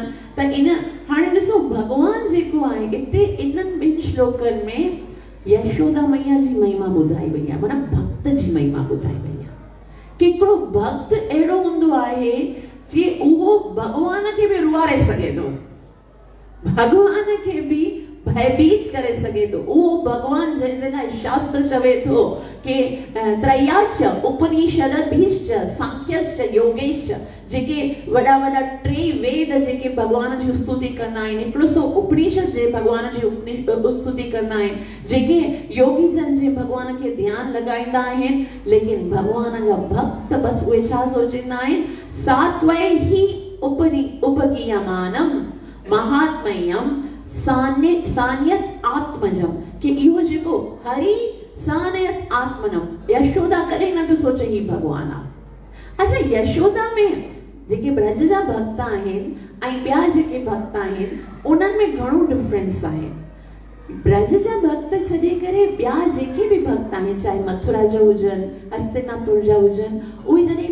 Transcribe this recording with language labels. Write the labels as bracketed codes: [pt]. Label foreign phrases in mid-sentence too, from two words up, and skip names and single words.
[sd] त इन हाणे ॾिसो भगवान जेको आहे हिते इन्हनि ॿिनि श्लोकनि में यशोदा मैया जी महिमा ॿुधाई वई आहे, माना भक्त जी महिमा ॿुधाई वई आहे कि हिकिड़ो भक्त अहिड़ो हूंदो आहे कि उहो भगवान खे बि रुआरे सघे थो, भगवान खे बि भयभीत करे सघे थो। उहो भगवान जंहिंजे लाइ शास्त्र चवे थो कि [sa] त्रयाच उपनिषदभिश्च सांख्यश्च योगेश्च, [sd] जेके वॾा वॾा टे वेद जेके भगवान जी स्तुति कंदा आहिनि, हिकिड़ो सो उपनिषद जे भगवान जी स्तुति कंदा आहिनि, जेके योगी जन जे भगवान खे ध्यानु लॻाईंदा आहिनि। लेकिन भगवान जा भक्त बसि उहे छा सोचींदा आहिनि, [sa] सात्वय ही उपगीयमानम महात्म्यम सान्यत आत्मजम, [sd] कि इहो जेको हरि [sa] सान्यत आत्मनम, [sd] यशोदा कॾहिं नथो सोचे ही भगवान आहे। अच्छा, यशोदा में जेके ब्रज जा भक्त आहिनि ऐं ॿिया जेके भक्त आहिनि उन्हनि में घणो डिफरेंस आहे। ब्रज जा भक्त छॾे करे ॿिया जेके बि भक्त आहिनि, चाहे मथुरा जा हुजनि, हस्तिनापुर जा हुजनि, उहे जॾहिं